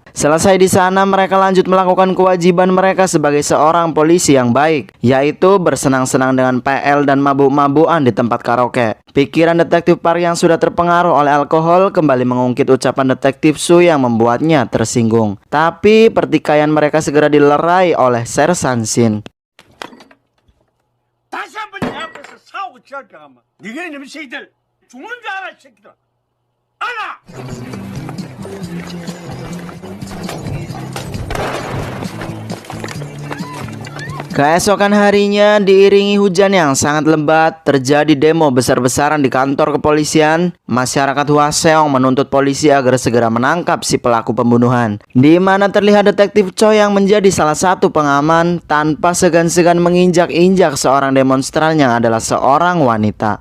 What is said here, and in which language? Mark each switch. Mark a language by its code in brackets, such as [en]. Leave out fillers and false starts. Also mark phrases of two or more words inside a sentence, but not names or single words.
[id] Selesai di sana, mereka lanjut melakukan kewajiban mereka sebagai seorang polisi yang baik, yaitu bersenang-senang dengan PL dan mabuk-mabukan di tempat karaoke. Pikiran Detektif Park yang sudah terpengaruh oleh alkohol kembali mengungkit ucapan Detektif Su yang membuatnya tersinggung. Tapi pertikaian mereka segera dilerai oleh Sersan Sin. [ko] 다시 한번 내 앞에서 사고 치할까 하면 네가 이놈의 새끼들 죽는 줄 알아, 이 새끼들. 알아! [id] Keesokan harinya, diiringi hujan yang sangat lebat, terjadi demo besar-besaran di kantor kepolisian. Masyarakat Hwaseong menuntut polisi agar segera menangkap si pelaku pembunuhan, di mana terlihat Detektif Cho yang menjadi salah satu pengaman tanpa segan-segan menginjak-injak seorang demonstran yang adalah seorang wanita.